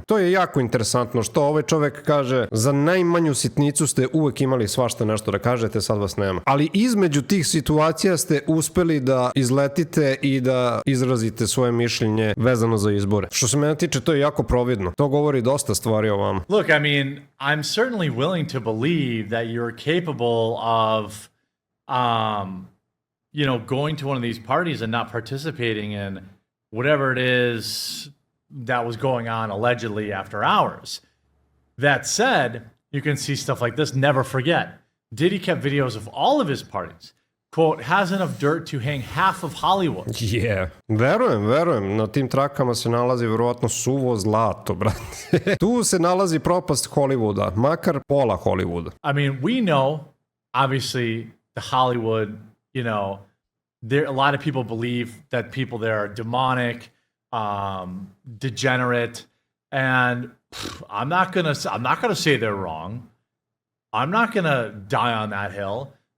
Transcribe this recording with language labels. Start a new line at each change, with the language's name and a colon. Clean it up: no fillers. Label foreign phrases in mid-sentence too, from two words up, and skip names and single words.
Serbian: To je jako interesantno što ovaj čovek kaže, za najmanju sitnicu ste uvek imali svašta nešto da kažete, sad vas nema. Ali između tih situacija ste uspeli da izletite i da izrazite svoje mišljenje vezano za izbore. Što se mene tiče, to je jako providno. To govori dosta stvari o vama.
English: Look, I mean, I'm certainly willing to believe that you're capable of, you know, going to one of these parties and not participating in whatever it is that was going on allegedly after hours. That said, you can see stuff like this. Never forget, Diddy kept videos of all of his parties. Quote, has enough dirt to hang half of Hollywood. Yeah.
Serbian: Verujem. Na tim trakama se nalazi verovatno suvo zlato, brate. Tu se nalazi propast Hollywooda, makar pola Hollywooda.
English: I mean, we know, obviously, the Hollywood, you know, a lot of people believe that people there are demonic, degenerate, and I'm not gonna say they're wrong. I'm not gonna die on that hill.